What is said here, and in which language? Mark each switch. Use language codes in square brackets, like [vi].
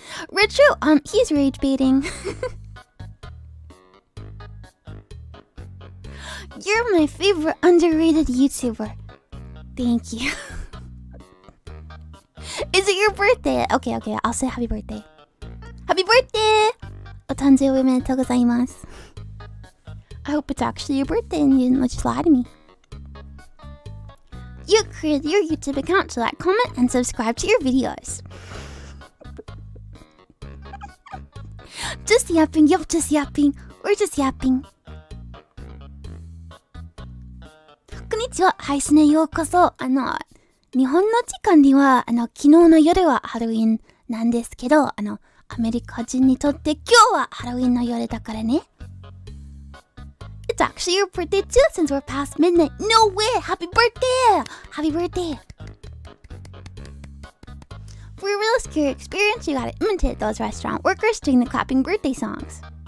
[en] Retro, he's rage baiting. You're my favorite underrated YouTuber. Thank you. Is it your birthday? Okay, I'll say happy birthday. Happy birthday! [ja] お誕生日おめでとうございます。 [en] I hope it's actually your birthday and you didn't just lie to me. You created your YouTube account to like, comment, and subscribe to your videos. Just yapping, yup, just yapping. We're just yapping. [ja] こんにちは、配信へようこそ。日本の時間では、昨日の夜はハロウィンなんですけど、アメリカ人にとって今日はハロウィンの夜だからね。 [en] It's actually your birthday too since we're past midnight. No way! Happy birthday! Happy birthday! For a real scary experience, you gotta imitate those restaurant workers doing the clapping birthday songs.